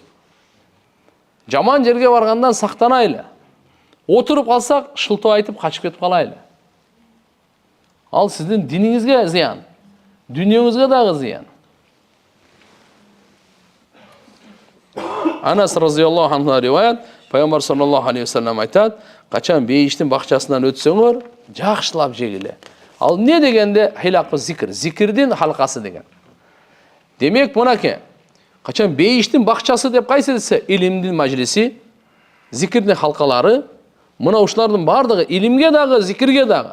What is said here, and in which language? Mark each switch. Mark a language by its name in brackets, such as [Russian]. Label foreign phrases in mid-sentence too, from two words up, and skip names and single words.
[Kyrgyz] Жаман жерге баргандан сактанайлы. Отуруп калсак, шылтоо айтып качып кетип калайлы. Ал сиздин диниңизге зыян, дүйнөңүзгө дагы зыян. Анас [Arabic] رضي الله عنه [Kyrgyz] риwayat, Пайгамбар [Arabic] صلى الله عليه وسلم [Kyrgyz] айтат: Качан бейиштин бакчасынан өтсөңөр, жакшылап жегиле. Ал не дегенде [Arabic] حلق الذكر, [Kyrgyz] зикирдин халкасы деген. Демек, мынаке, качан бейиштин бакчасы деп кайсы десе, илимдин мажлиси, зикирдин халкалары, мына ушулардын бардыгы илимге дагы, зикирге дагы.